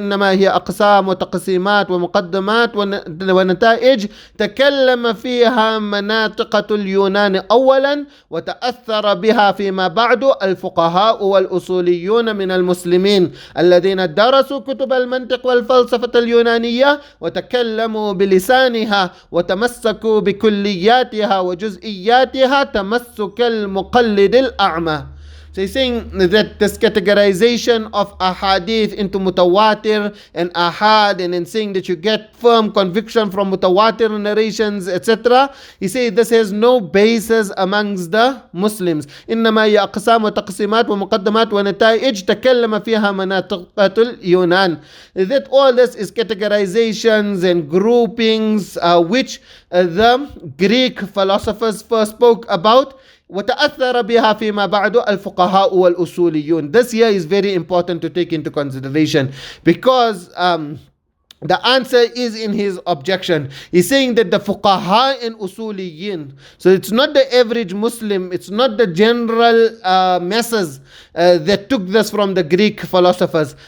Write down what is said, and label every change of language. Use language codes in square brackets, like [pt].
[ar] هي أقسام وتقسيمات ومقدمات ونتائج تكلم فيها مناطقة اليونان أولا وتأثر بها فيما بعد الفقهاء والأصوليون من المسلمين الذين درسوا كتب المنطق والفلسفة اليونانية وتكلموا بلسانها وتمسكوا بكلياتها وجزئياتها تمسك المقلد الأعمى. [en] So he's saying that this categorization of ahadith into mutawatir and ahad, and then saying that you get firm conviction from mutawatir narrations, etc. He says this has no basis amongst the Muslims. [ar] إنما هي أقسام وتقسيمات ومقدمات ونتائج تكلم فيها مناطق اليونان. [en] That all this is categorizations and groupings which the Greek philosophers first spoke about. [ar] وتأثر بها فيما بعد الفقهاء والأصوليون. [en] This here is very important to take into consideration, because the answer is in his objection. He's saying that the fuqaha and usuliyin, so it's not the average Muslim, it's not the general masses that took this from the Greek philosophers.